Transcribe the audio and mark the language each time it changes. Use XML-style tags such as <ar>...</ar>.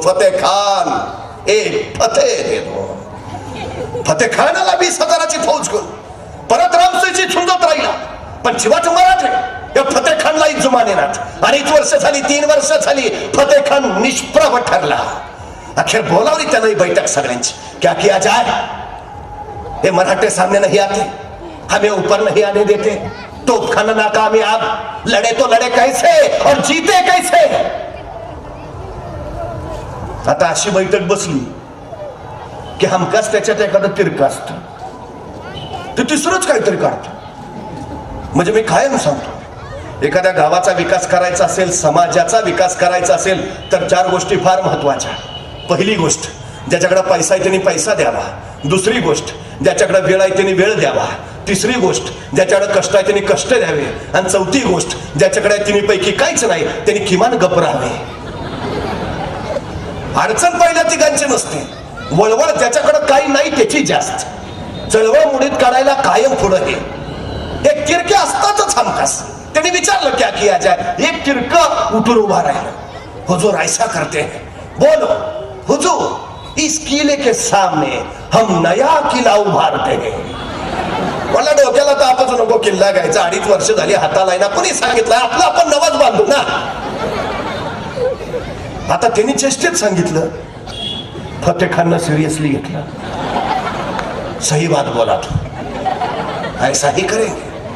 <hi>फतेह खान, एक फतेह दे दो.</hi> <mr>फतेह खानाला 20,000ची फौज करून परत रामसेजी झुंजत राहिला. पण शिवाजी महाराज या फतेह खानला जुमानेनात. 2.5 वर्ष झाली, 3 वर्ष झाली, फतेह खान निष्प्रभ ठरला. अखेर बोलावली त्यानं बैठक सगळ्यांची.</mr> <hi>क्या किया जाए, ये मराठे सामने नहीं आते, हमें ऊपर नहीं आने देते, तोपखाना नाकामयाब, लड़े तो लड़े कैसे और जीते कैसे.</hi> <mr>आता अशी बैठक बसली की हमकाच त्याच्यात एखादं तिरकं असतं, ते तिसरंच काहीतरी काढतं. म्हणजे मी कायम सांगतो, एखाद्या गावाचा विकास करायचा असेल, समाजाचा विकास करायचा असेल तर 4 गोष्टी फार महत्वाच्या. पहिली गोष्ट, ज्याच्याकडे पैसा आहे त्यांनी पैसा द्यावा. दुसरी गोष्ट, ज्याच्याकडे वेळ आहे त्यांनी वेळ द्यावा. तिसरी गोष्ट, ज्याच्याकडे कष्ट आहे त्यांनी कष्ट द्यावे. आणि चौथी गोष्ट, ज्याच्याकडे तिन्हीपैकी काहीच नाही त्यांनी किमान गप राहावे. अडचण पहिल्या तिघांची नसते, वळवळ ज्याच्याकडे काही नाही त्याची जास्त. चळवळ मुडीत काढायला कायम पुढं हे एक तिरके असतातच हमखास. त्यांनी विचारलं</mr> <hi>क्या किया जाए,</hi> <mr>एक तिरकं उठून उभा राहिलं.</mr> <hi>हुजूर ऐसा करते हैं, बोलो हुजूर, इस किले के सामने हम नया किला उभारते हैं.</hi> <mr>मला डोक्याला तापच नको, किल्ला घ्यायचा 2.5 वर्ष झाली हाताला ना, कोणी सांगितलं आपला आपण नवाच बांधू ना. आता त्यांनी चेष्टेत सांगितलं, फतेह खाननं सिरियसली घेतलं.</mr> <hi>सही बात बोला तू, ऐसा ही करेंगे.</hi>